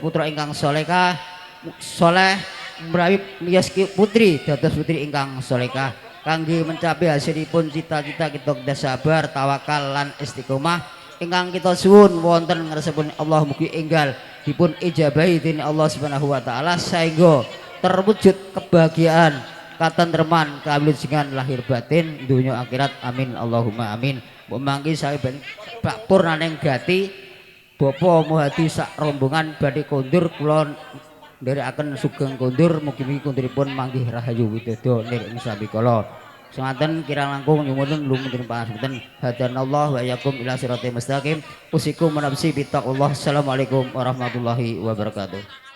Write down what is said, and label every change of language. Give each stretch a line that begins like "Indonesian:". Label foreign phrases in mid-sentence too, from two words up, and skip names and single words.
Javanese: putra ingkang salehah saleh menawi miyos putri dados putri ingkang salehah kangge mencapai hasilipun cita-cita kita sabar tawakal lan istiqomah ingkang kita suwun wonten ngarsipun Allah mugi enggal dipun ijabahi dening Allah
Arabic: سبحانه وتعالى
Javanese: saengga terwujud kebahagiaan katentreman kawilujengan lahir batin donya akhirat
Arabic: آمين اللهم آمين.
Javanese: Mangke saben purnaning gati Bapak Muhadi sak rombongan badhe kondur kula nderekaken sugeng kondur mugi-mugi konduripun manggih rahayu widodo niring sabikala. Semanten kirang langkung nyuwun lumantar pangapunten
Arabic: هدانا الله وإياكم إلى الصراط المستقيم. أوصيكم ونفسي بتقوى الله. السلام عليكم ورحمة الله وبركاته.